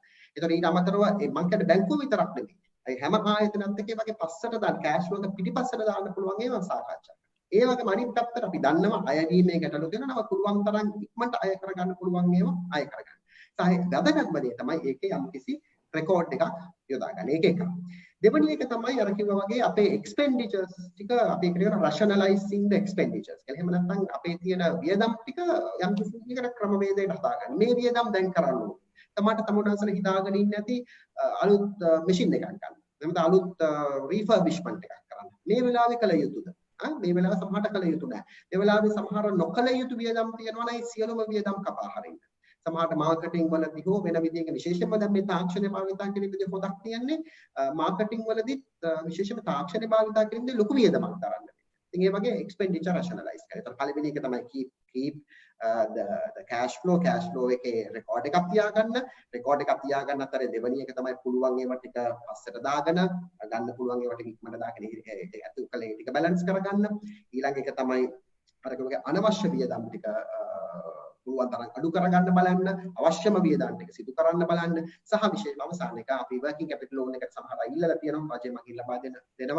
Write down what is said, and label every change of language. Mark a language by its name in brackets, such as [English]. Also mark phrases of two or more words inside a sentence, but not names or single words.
[Sinhala] ඒතකොට ඊට අමතරව මම කියන්නේ බැංකුව විතරක් නෙමෙයි. ඒ හැම ආයතනත් එක්ක වගේ පස්සට දාන්න කෑෂ් වල පිටිපස්සට දාන්න පුළුවන් ඒවා සාකච්ඡා. ඒ වගේම අනිත් පැත්තට අපි දන්නවා අයවීමේ ගැටලු දෙනවා පුළුවන් තරම් ඉක්මනට අය කරගන්න පුළුවන් ඒවා අය කරගන්න. වැදගත්ම දේ තමයි ඒකේ යම්කිසි රෙකෝඩ් එකක් යොදා ගන්න. ඒක එක. දෙවෙනි එක තමයි අර කිව්වා වගේ අපේ expenditures ටික අපි කියන [English] rationalizing the expenditures. [Sinhala] එහෙම නැත්නම් අපේ තියෙන වියදම් ටික යම්කිසි විදිහකට ක්‍රමවේදයකට හදාගන්න. මේ වියදම් දැන් කරන්න ඕනේ. තමුන්නාන්සලා හිතාගෙන ඉන්නේ නැති අලුත් මැෂින් එකක් ගන්න. එහෙනම් අලුත් refurbishment එකක් කරන්න. මේ වෙලාවේ කළ යුතුද? මේ වෙලාවේ සමහරට කළ යුතු නැහැ. මේ වෙලාවේ සමහර නොකළ යුතු වියදම් තියෙනවා නම් ඒ සියලුම වියදම් කපා හරින්න. සමහරට මාකටිං වලදී හෝ වෙන විදිහක විශේෂයෙන්ම දැන් මේ තාක්ෂණය භාවිතා කිරීම විදිහ පොඩක් තියන්නේ මාකටිං වලදී විශේෂයෙන්ම තාක්ෂණය භාවිතා කිරීමදී ලොකු වියදමක් දරන්න. ඉතින් ඒ වගේ [English] expenditure rationalize [Sinhala] කරලා. ඒතර පළවෙනි එක තමයි [English] keep the cash flow [Sinhala] එකේ record එකක් තියාගන්න. record එකක් තියාගන්න අතරේ දෙවෙනි එක තමයි පුළුවන් ඒවා ටික පස්සට දාගෙන ගන්න පුළුවන් ඒවා ටික ඉක්මනට දාගෙන ඒක ඇතු කලේ ටික balance කරගන්න. ඊළඟ එක තමයි අර කිව්වා අනවශ්‍ය වියදම් ටික පුළුවන් තරම් අඩු කරගන්න බලන්න, අවශ්‍යම වියදම් ටික සිදු කරන්න බලන්න සහ විශේෂම අවසාන එක අපි [English] working capital loan [Sinhala] එක සමහර අය ඉල්ලලා තියෙනවා රජය මගින් ලබා දෙනවා.